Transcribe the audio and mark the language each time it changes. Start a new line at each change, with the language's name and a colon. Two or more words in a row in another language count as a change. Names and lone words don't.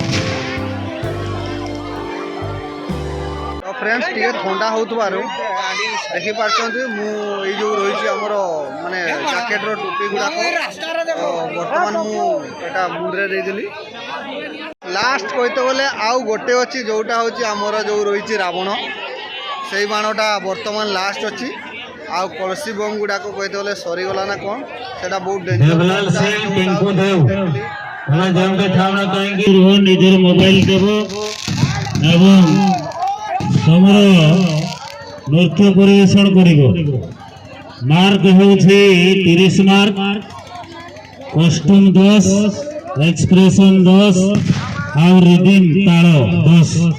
Odia: ଫ୍ରେଣ୍ଡ୍ସ ଟେ ଥଣ୍ଡା ହୋ ଦେଖିପାରୁଛନ୍ତି ମୁଁ ଏଇ ଯେଉଁ ରହିଛି ଆମର ମାନେ ଜ୍ୟାକେଟ୍ର ଟୋପି ଗୁଡ଼ାକ ବର୍ତ୍ତମାନ ମୁଁ ଏଇଟା ମୁଣ୍ଡରେ ଦେଇଦେଲି। ଲାଷ୍ଟ କହିତେ ଗଲେ ଆଉ ଗୋଟେ ଅଛି ଯେଉଁଟା ହେଉଛି ଆମର ଯେଉଁ ରହିଛି ରାବଣ, ସେଇ ବାଣଟା ବର୍ତ୍ତମାନ ଲାଷ୍ଟ ଅଛି। ଆଉ କଳସୀ ବମ୍ ଗୁଡ଼ାକ କହିତେ ଗଲେ ସରିଗଲା ନା କ'ଣ, ସେଇଟା ବହୁତ देवलाल सिंह टिंकू देव ଆମେ ଯେଉଁଠି ଥାଉନା କାହିଁକି ରୁହ ନିଜର ମୋବାଇଲ ଦେବ ଏବଂ ତମର ନୃତ୍ୟ ପରିବେଷଣ କରିବ। ମାର୍କ ହେଉଛି 30 ମାର୍କ, କଷ୍ଟ୍ୟୁମ୍ 10, ଏକ୍ସପ୍ରେସନ୍ 10 ଆଉ ରିଦିମ୍ ତାଳ 10।